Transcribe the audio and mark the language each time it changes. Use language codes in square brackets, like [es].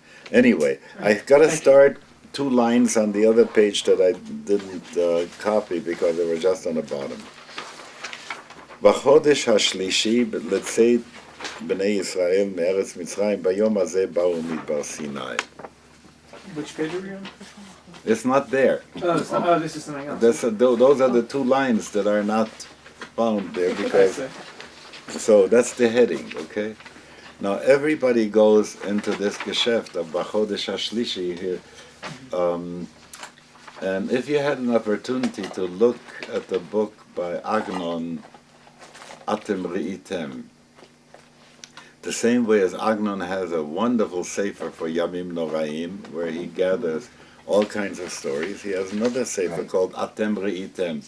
[en] Anyway, I got to start 2 lines on the other page that I didn't copy because they were just on the bottom. [he] בחודש השלישי לצאת בני ישראל מארץ מצרים ביום הזה באו מדבר סיני. [en] Which page are we on? It's not there. Oh, this is something else. Those are the 2 lines that are not found there because. So that's the heading, okay? Now everybody goes into this geschäft of Bachodesh Hashlishi here, and if you had an opportunity to look at the book by Agnon, Atem Re'item, the same way as Agnon has a wonderful sefer for Yamim Noraim, where he gathers all kinds of stories, he has another sefer called Atem Re'item.